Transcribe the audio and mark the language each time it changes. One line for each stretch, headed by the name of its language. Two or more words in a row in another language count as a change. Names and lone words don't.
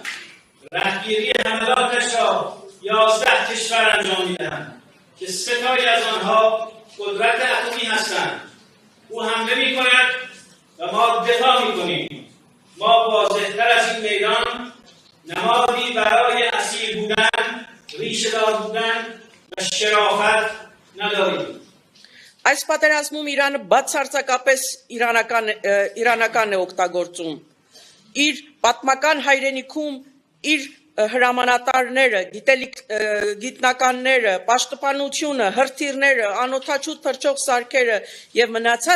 Persian: رهگیری حملاتش را 11 کشور انجام می‌دهند که 3 تایی از آنها قدرت اتمی هستند. او حمله می‌کند و ما دفاع می‌کنیم. ما واضح‌تر از این میدان نمادی برای اصیل بودن، ریشه‌دار بودن و شرافت نداریم.
Armenian: Այս պատերազմում Իրանը բացարձակապես իրանական է օգտագործում։ Իր պատմական հայրենիքում իր հրամանատարները, գիտնականները, պաշտպանությունը, հրթիռները, անօթաչու թռչող սարքերը եւ մնացած